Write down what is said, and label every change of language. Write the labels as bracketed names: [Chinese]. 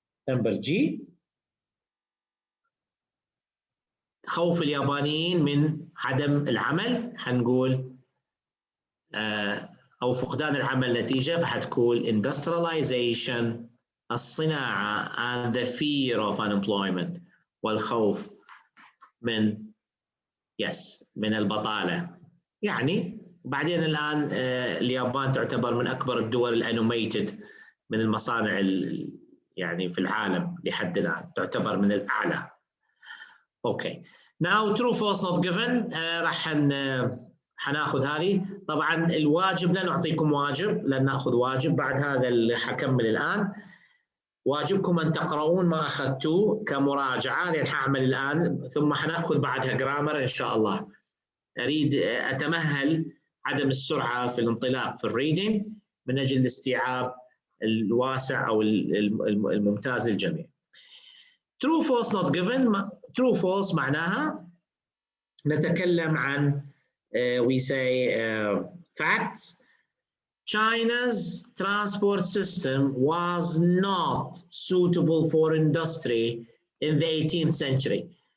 [Arabic] نمبر جي خوف اليابانيين من عدم العمل، حنقول أو فقدان العمل نتيجة، فحتكون industrialization الصناعة and [English] the fear of unemployment [Arabic] والخوف من من البطالة. يعني بعدين الآن اليابان تعتبر من أكبر الدول الانوميتد من المصانع يعني في العالم لحد الآن، تعتبر من الأعلى. [English] Okay, now true false not given. [Arabic] راح حناخذ هذه. طبعا الواجب لا نعطيكم واجب، لن ناخذ واجب بعد هذا اللي حكمل الآن. واجبكم أن تقرؤون ما أخذتوه كمراجعة، لأن حأعمل الآن ثم حناخذ بعدها جرامر إن شاء الله. أريد أتمهل عدم السرعة في الانطلاق في الريدنج من أجل الاستيعاب الواسع أو الممتاز للجميع. [English] True false not given. [Arabic] True false معناها نتكلم عن [English] we say facts. China's transport system was not suitable for industry in the 18th century.